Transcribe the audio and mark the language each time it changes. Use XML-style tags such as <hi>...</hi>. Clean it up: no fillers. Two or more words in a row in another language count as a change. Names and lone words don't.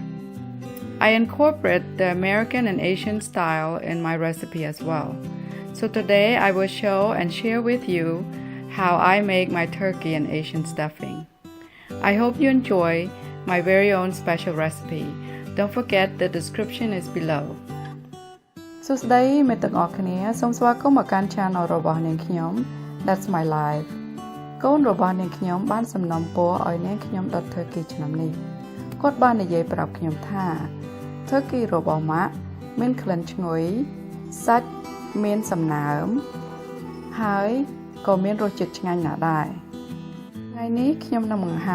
<en>I incorporate the American and Asian style in my recipe as well. So today I will show and share with you how I make my turkey and Asian stuffing. I hope you enjoy my very own special recipe. Don't forget the description is below.</en> <km>សួស្តីមិត្តទាំងអស់គ្នាសូមស្វាគមន៍មកកាន់ Channel របស់នាងខ្ញុំ That's my life កូនរបស់នាងខ្ញុំបានសំណូម ពរឲ្យនាងខ្ញុំដុត turkey ឆ្នាំនេះគាត់បាននិយាយប្រាប់ខ្ញុំថា turkey របស់ម៉ា ក់មានក្លិនឈ្ងុយសាច់មានសំណើមហើយក៏មាន រសជាតិឆ្ងាញ់ណាស់ដែរថ្ងៃនេះខ្ញុំនឹងបង្ហាញ</km>